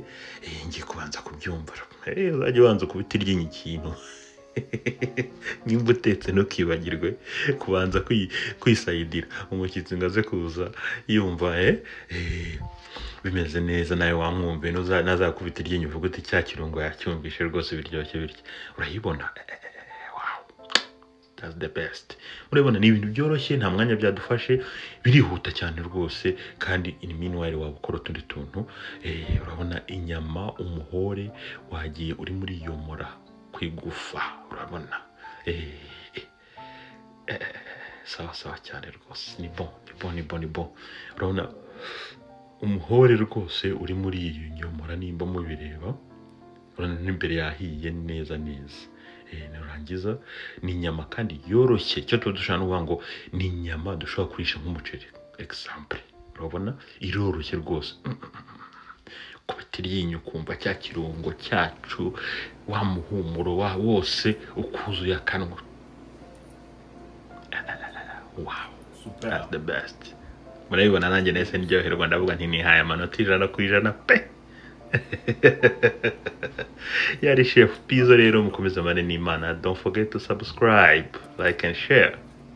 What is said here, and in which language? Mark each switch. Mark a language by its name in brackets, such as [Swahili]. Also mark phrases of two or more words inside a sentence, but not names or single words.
[Kinyarwanda] Ngiye kubanza kubyumva. Uzajya ubanza kubita iryinyo ikintu nimba utetse ntukibagirwe kubanza kwisayidira umushyitsi ngo aze kuza yumva bimeze neza, nawe wamwumve nazakubita iryinyo uvuga uti cya kirungo yacyumvishe rwose biryoshye bityo. Urayibona [English] that's the best. [Kinyarwanda] Urabona ni ibintu byoroshye, nta mwanya byadufashe, birihuta cyane rwose, kandi [English] in meanwhile [Kinyarwanda] waba ukora utundi tuntu. Urabona inyama, umuhore wagiye uri muri yomora kwigufa, urabona sawa cyane rwose, ni bon. Urabona umuhore rwose uri muri iyo nyomora, nimba mubireba, urabona n'imbere yahiye neza. Nurangiza ni inyama kandi yoroshye, cyo dushaka kuvuga ngo ni inyama dushobora kurisha nk'umuceri example. Urabona iroroshye rwose, kubita iryinyo kumva cya kirungo cyacu, wa muhumuro wose ukuzuye akanwa. [English] Wow, super, that's the best. [Kinyarwanda] Murabibona nanjye nese ndyoherwa, ndavuga nti nihaye amanota 100% pe. Yari Chef Pizzo rero, mukomeza mane n'Imana. [English] Don't forget to subscribe, like and share.